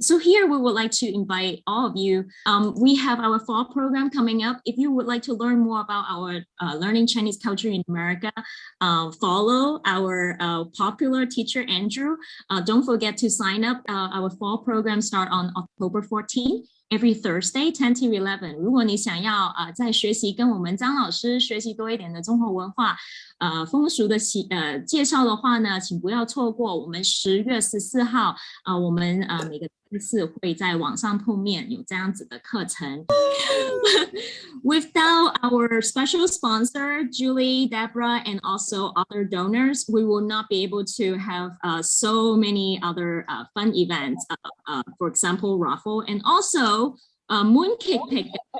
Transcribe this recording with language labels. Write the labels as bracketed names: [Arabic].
[English] So here we would like to invite all of you. We have our fall program coming up. If you would like to learn more about our learning Chinese culture in America, follow our popular teacher, Andrew. Don't forget to sign up. Our fall program starts on October 14th. every Thursday 10 to 11。 [Chinese] 如果你想要在学习跟我们张老师学习多一点的中国文化风俗的介绍的话呢，请不要错过我们10月14号我们每个周四会在网上碰面，有这样子的课程。 [English] Without our special sponsor, Julie, Deborah, and also other donors, we will not be able to have so many other fun events. For example, Raffle, and also Mooncake Pickup.